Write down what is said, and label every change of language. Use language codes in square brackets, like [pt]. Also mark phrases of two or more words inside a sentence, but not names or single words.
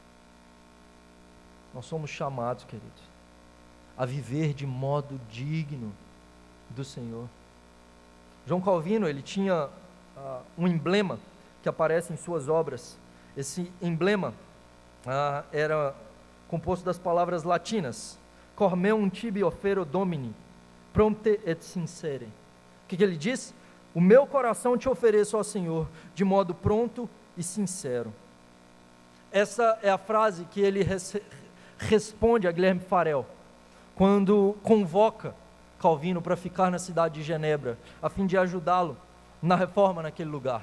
[pt] Nós somos chamados, queridos, a viver de modo digno do Senhor. João Calvino, ele tinha um emblema que aparece em suas obras. Esse emblema era composto das palavras latinas: [la] cor meum tibi offero Domini, prompte et sincere. [pt] O que ele diz? O meu coração te ofereço ao Senhor, de modo pronto e sincero. Essa é a frase que ele responde a Guilherme Farel, quando convoca Calvino para ficar na cidade de Genebra, a fim de ajudá-lo na reforma naquele lugar.